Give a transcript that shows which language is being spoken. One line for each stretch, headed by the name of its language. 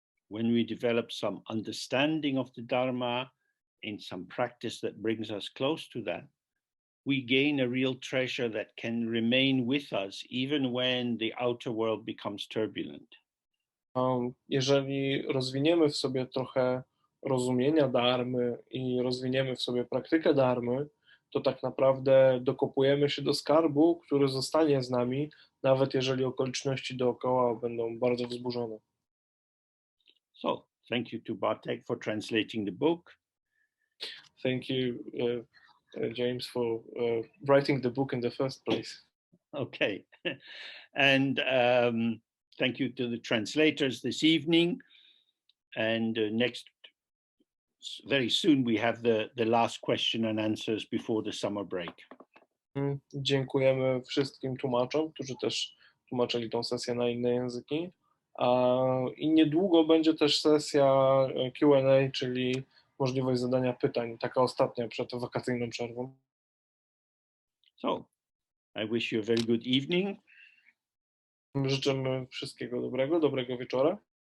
English: When we develop some understanding of the Dharma and some practice that brings us close to that, we gain a real treasure that can remain with us even when the outer world becomes turbulent.
Polish: Jeżeli rozwiniemy w sobie trochę rozumienia dharmy i rozwiniemy w sobie praktykę dharmy, to tak naprawdę dokopujemy się do skarbu, który zostanie z nami, nawet jeżeli okoliczności dookoła będą bardzo wzburzone.
English: So, thank you to Bartek for translating the book. Thank you, James, for writing the book in the first place. Okay. And thank you to the translators this evening. And next very soon we have the last question and answers before the summer break.
Polish: Dziękujemy wszystkim tłumaczom, którzy też tłumaczyli tą sesję na inne języki. I niedługo będzie też sesja Q&A, czyli możliwość zadania pytań, taka ostatnia przed wakacyjną przerwą.
English: So, I wish you a very good evening.
Polish: Życzymy wszystkiego dobrego wieczora.